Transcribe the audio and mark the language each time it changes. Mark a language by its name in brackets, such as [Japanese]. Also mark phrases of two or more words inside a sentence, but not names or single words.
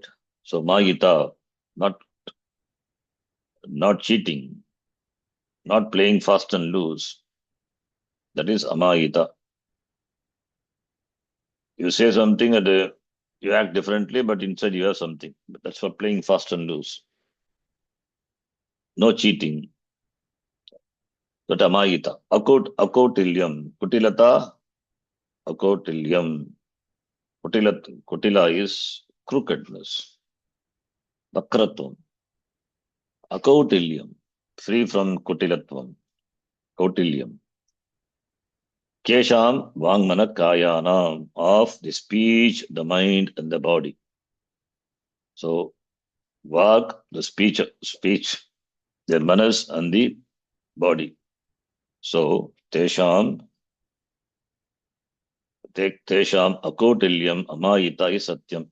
[English] So Mayita, not cheating, not playing fast and loose. That is Amayita. You say something and you act differently, but inside you have something. But that's for playing fast and loose. No cheating. That Amayita. [Sanskrit] अकौटिल्यम्। कुटिलता, अकौटिल्यम्. [English] Kutila is crookedness. [Sanskrit] वक्रत्वम्। अकौटिल्यम्. [English] Free from [Sanskrit] कुटिलत्वम्। कौटिल्यम्. केषाम् वाङ्मन कायानाम्, [English] of the speech, the mind, and the body. So Vag, the speech, the manas and the body. [Sanskrit] So तेषाम् अकौटिल्यम् अमायिता is Satyam.